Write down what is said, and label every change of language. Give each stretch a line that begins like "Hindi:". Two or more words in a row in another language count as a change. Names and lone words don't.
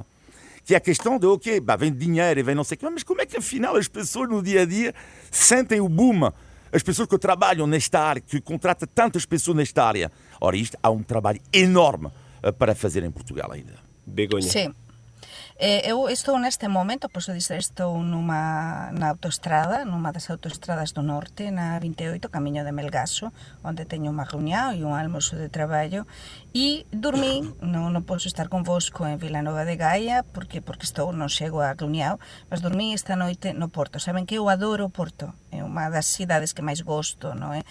Portuguese: Que é a questão de, vem dinheiro e vem não sei o que, mas como é que afinal as pessoas no dia a dia sentem o boom? As pessoas que trabalham nesta área, que contratam tantas pessoas nesta área. Ora, isto há um trabalho enorme para fazer em Portugal ainda. Begonha. Sim. Eu estou neste momento, posso dizer, estou na autoestrada, numa das autoestradas do norte,
Galician: na 28, camiño de Melgaço, onde teño unha reunión e un almoço de traballo, e dormí, non posso estar convosco en Vilanova de Gaia, porque non chego á reunión, mas dormí esta noite no Porto. Saben que eu adoro o Porto, é unha das cidades que máis gosto, non é?